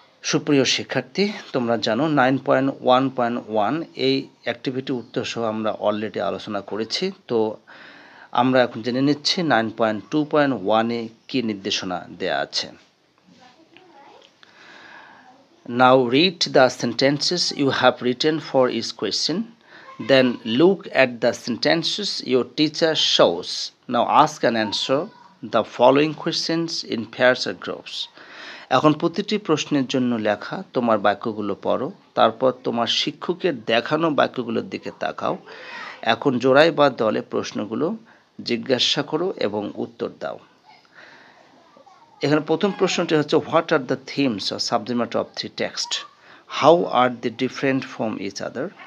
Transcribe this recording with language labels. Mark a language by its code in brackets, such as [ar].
[bn] সুপ্রিয় শিক্ষার্থী, তোমরা জানো 9.1.1 এই অ্যাক্টিভিটি উত্তর সহ আমরা অলরেডি আলোচনা করেছি। তো আমরা এখন জেনে নিচ্ছি 9.2.1-এ কী নির্দেশনা দেয়া আছে। [en] Now read the sentences you have written for each question. Then look at the sentences your teacher shows. Now ask and answer the following questions in pairs or groups. [bn] এখন প্রতিটি প্রশ্নের জন্য লেখা তোমার বাক্যগুলো পড়ো, তারপর তোমার শিক্ষকের দেখানো বাক্যগুলোর দিকে তাকাও। এখন জোড়ায় বা দলে প্রশ্নগুলো জিজ্ঞাসা করো এবং উত্তর দাও। এখানে প্রথম প্রশ্নটি হচ্ছে, [en] What are the themes or subject matter of three text, how are they different from each other.